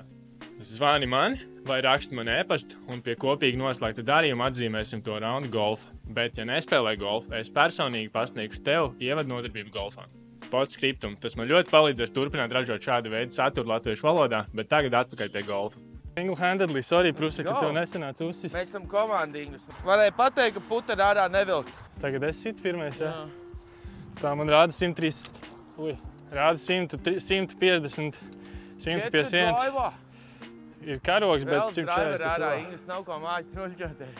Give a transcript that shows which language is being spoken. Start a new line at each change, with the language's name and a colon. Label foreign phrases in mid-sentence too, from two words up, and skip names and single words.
Latvian: Zvani man vai raksti man e-pastu un pie kopīgi noslēgta darījuma atzīmēsim to raundu golfa. Bet, ja nespēlē golfu, es personīgi pasniegšu tev ievadnodarbību golfā. Podskriptum, tas man ļoti palīdzēs turpināt ražot šādu veidu saturu latviešu valodā, bet tagad atpakaļ pie golfa.
English: Single-handedly, sorry,
Latvian: Pruse, ka tev nesanāca uzsis. Mēs esam komandīgus. Varēja pateikt, ka puteri ārā nevilkt. Tagad es situ pirmais, jā? Tā man rāda 103, rāda 150, 151. Ir karogs, bet 140 driver ārā, Ingas nav ko māķi noļķoties.